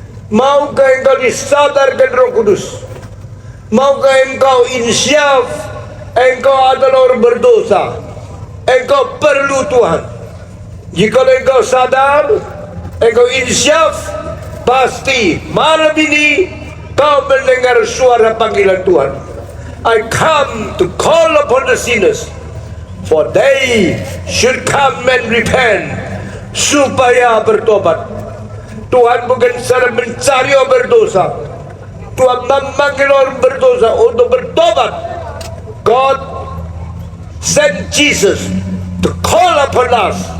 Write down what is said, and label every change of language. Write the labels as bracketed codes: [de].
[id] Maukah engkau disadarkan Roh Kudus? Maukah engkau insyaf? Engkau adalah orang berdosa. Engkau perlu Tuhan. Jika engkau sadar, engkau insyaf, pasti malam ini kau mendengar suara panggilan Tuhan. [en] I come to call upon the sinners, for they should come and repent, [id] supaya bertobat. Tuhan bukan sedang mencari orang berdosa. Tuhan memanggil orang berdosa untuk bertobat. [en] God sent Jesus to call upon us.